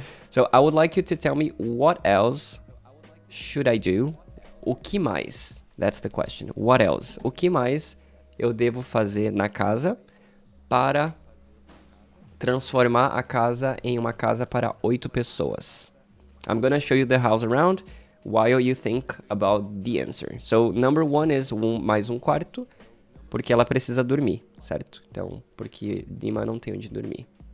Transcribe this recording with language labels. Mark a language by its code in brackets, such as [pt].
[en] So I would like you to tell me what else should I do? [pt] O que mais? [en] That's the question. What else? [pt] O que mais eu devo fazer na casa para transformar a casa em uma casa para 8 pessoas? [en] I'm gonna show you the house around while you think about the answer. So, number 1 is [pt] mais um quarto, porque ela precisa dormir, certo? Então, porque Dima não tem onde dormir.